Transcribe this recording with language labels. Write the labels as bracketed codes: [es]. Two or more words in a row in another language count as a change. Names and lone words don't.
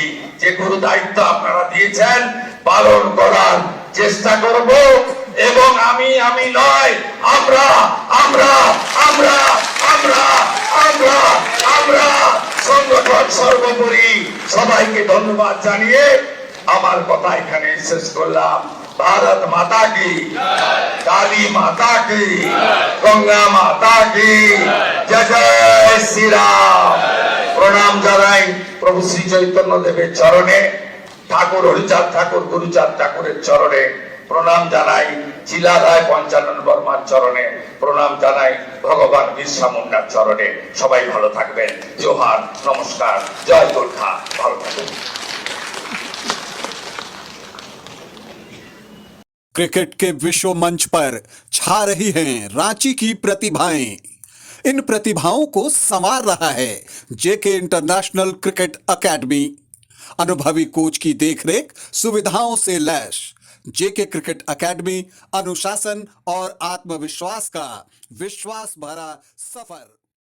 [bn] যে গুরু দায়িত্ব আপনারা দিয়েছেন পালন করার চেষ্টা করব এবং আমি নয়, আমরা আমরা আমরা আমরা আমরা আমরা সংগঠন সর্বোপরি। সবাইকে ধন্যবাদ জানিয়ে আমার কথা এখানে শেষ করলাম। [hi] भारत माता की, काली माता की, गंगा माता की जय जय श्री राम। [bn] प्रणाम জানাই প্রভু শ্রী চৈতন্য দেবের চরণে, ঠাকুর হরিচাঁদ ঠাকুর গুরুচাঁদ ঠাকুরের চরণে প্রণাম জানাই, চিলারায় পঞ্চানন বর্মার চরণে প্রণাম জানাই, ভগবান বিরসা মুন্ডার চরণে। সবাই ভালো থাকবেন। জোহার, নমস্কার, জয় গোর্খা। ভালো থাকবেন। [hi] क्रिकेट के विश्व मंच पर छा रही हैं रांची की प्रतिभाएं। इन प्रतिभाओं को संवार रहा है जेके इंटरनेशनल क्रिकेट एकेडमी। अनुभवी कोच की देखरेख, सुविधाओं से लैस जेके क्रिकेट एकेडमी अनुशासन और आत्मविश्वास का विश्वास भरा सफर।